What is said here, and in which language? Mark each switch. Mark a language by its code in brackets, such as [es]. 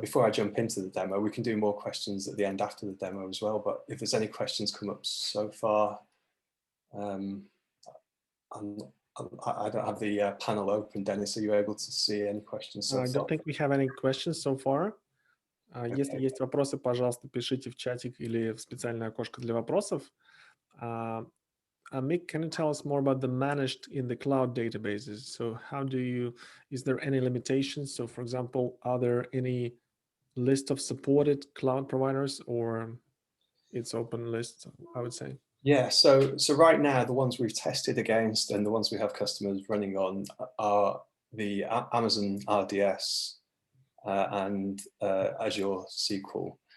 [en] Before I jump into the demo, we can do more questions at the end after the demo as well. But if there's any questions come up so far, I don't have the panel open. Dennis, are you able to see any questions so far? I don't think we have any questions so far. [ru] Если есть вопросы, пожалуйста, пишите в чатик или в специальное окошко для вопросов. [en] Mick, can you tell us more about the managed in the cloud databases? So how do you, is there any limitations? So for example, are there any list of supported cloud providers, or it's open list, I would say? Yeah, so right now, the ones we've tested against and the ones we have customers running on are the Amazon RDS and Azure SQL.